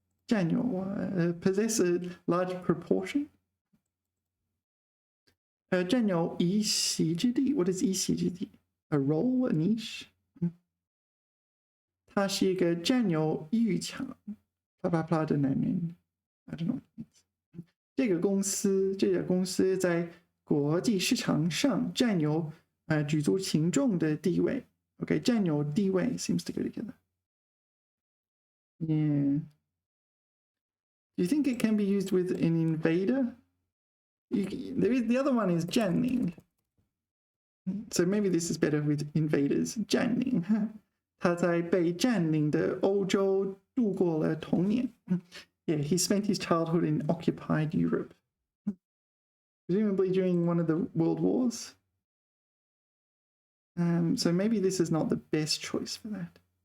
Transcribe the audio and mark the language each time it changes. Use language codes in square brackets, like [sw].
[en] 占有possess a large proportion. 占有一席之地 What is 一席之地 A role, a niche. [zh] 他是一个占有欲强 [en] blah blah blah [zh] 的男人 [en] I don't know what it means. [zh] 这家公司在国际市场上占有举足轻重的地位 OK 占有地位 [en] seems to go together. Yeah. Do you think it can be used with an invader? The other one is 占领. So maybe this is better with invaders. [zh] 占领. 他在被占领的欧洲度过了童年. [en] Yeah, he spent his childhood in occupied Europe. Presumably during one of the world wars. So maybe this is not the best choice for that.